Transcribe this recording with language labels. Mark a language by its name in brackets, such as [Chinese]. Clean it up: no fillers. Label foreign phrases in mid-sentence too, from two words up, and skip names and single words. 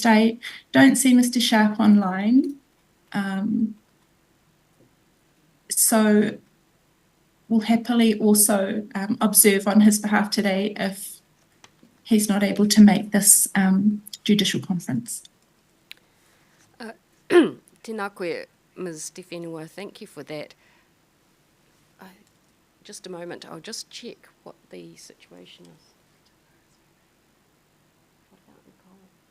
[English] I don't see Mr. Sharp online, so we'll happily also observe on his behalf today if he's not able to make this judicial conference. [Māori] Tēnā koe, Ms. [English] Te Whenua, thank you for that. Just a moment, I'll just check what the situation is. What about Nicole?